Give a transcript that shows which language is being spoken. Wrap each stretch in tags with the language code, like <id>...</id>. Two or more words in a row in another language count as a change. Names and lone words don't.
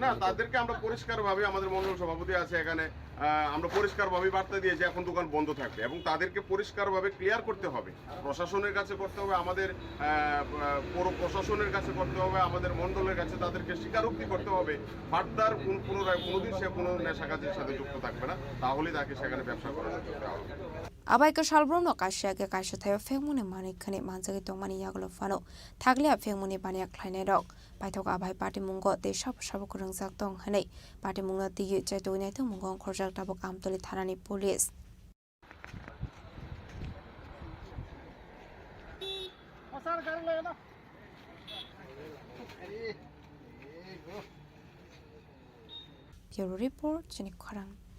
<bn>না, তাদেরকে আমরা পরিষ্কারভাবে, আমাদের মণ্ডল সভাপতি আছে এখানে, আমরা পরিষ্কারভাবে বার্তা দিয়ে যে এখন দোকান বন্ধ থাকবে এবং তাদেরকে পরিষ্কারভাবে ক্লিয়ার করতে হবে। প্রশাসনের কাছে করতে হবে, আমাদের পৌর প্রশাসনের কাছে করতে হবে, আমাদের মণ্ডলের কাছে তাদেরকে স্বীকারোক্তি করতে হবে। ফার্দার পুনরায় কোনোদিন সে কোনো নেশা কাজের সাথে যুক্ত থাকবে না, তাহলে তাকে সেখানে ব্যবসা করার সুযোগ দেওয়া হবে।</bn> <trp>Abai ka shalbrom no kasyage kasya thayo fengmune mani khane manjagi tongmani yaglo fano thagle fengmune bania khlainai rok paithok abai party mungo te sab kurungjak tong hanai party mungna tiye chaitoi to mungong khorjak tabok amtoli thanani police</trp> <en>Bureau Report,</en> <trp>Chini Khorang.</trp>